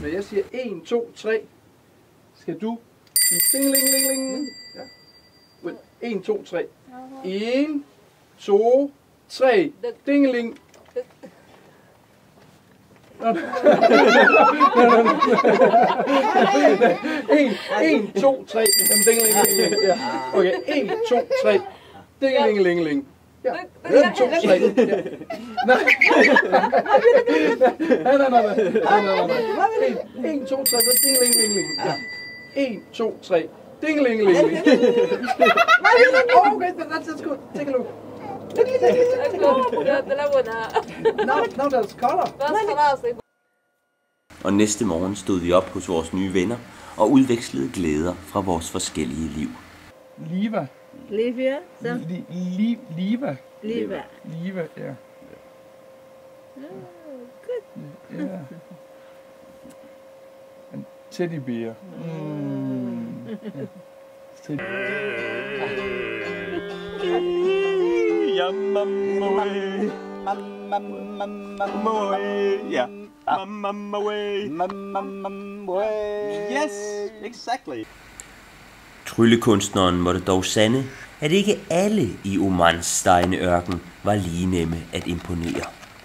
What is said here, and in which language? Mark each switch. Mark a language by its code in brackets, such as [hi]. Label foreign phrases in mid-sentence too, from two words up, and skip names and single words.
[da] Når jeg siger 1, 2, 3, skal du sige ding-ling-ling-ling. Ja. 1, 2, 3. 1, 2, 3. Ding-ling. 1, 2, 3. Ding-ling-ling-ling. Ja. Okay, 1, 2, 3. Ding-ling-ling-ling. Ja. 1, 2, 3. Nej. 1, 2, 3. Ding-ling-ling-ling. Ja. 1, 2, 3. Ding-ling-ling-ling. [en] Okay, that's good. Take a look. Now there's color. [da] Og næste morgen stod vi op hos vores nye venner og udvekslede glæder fra vores forskellige liv. Liva. Livia? Liva. Liva. Liva, ja. Good. Ja. En teddybeer. Teddy. Ja, mamma way. Mamma way. Ja. Mamma way. Mamma way. [en] Yes, exactly. [da] Tryllekunstneren måtte dog sande, at ikke alle i Omans stegende ørken var lige nemme at imponere.